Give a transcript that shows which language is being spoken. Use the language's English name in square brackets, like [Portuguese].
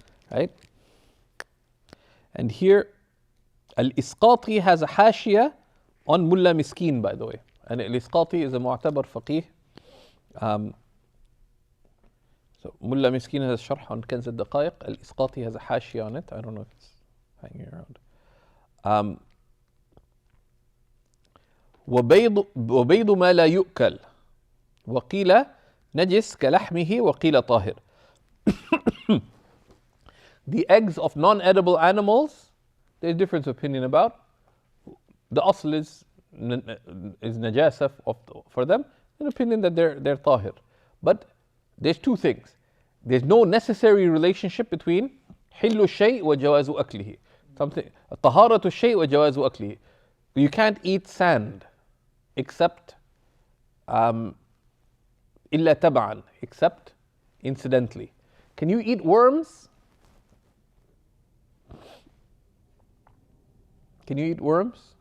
[English] Right? And here, al-Isqati has a hashia on Mulla Miskin, by the way. And al-Isqati is a mu'tabar faqih. So Mulla Miskin has a sharh on Kanz al-Daqaiq. Al-Isqati has a hashia on it. I don't know if it's hanging around. [Arabic] وبيض ما لا يؤكل وقيل نجس كلحمه وقيل طاهر. [English] The eggs of non-edible animals, there's difference of opinion about. The asl is najasa for them, an opinion that they're tahir. But there's two things. There's no necessary relationship between [Arabic] حل الشيء وجواز أكله. [English] Something [Arabic] طهارة الشيء وجواز أكله. [English] You can't eat sand except [Arabic] إلا تبعا, [English] except incidentally. Can you eat worms? Can you eat worms?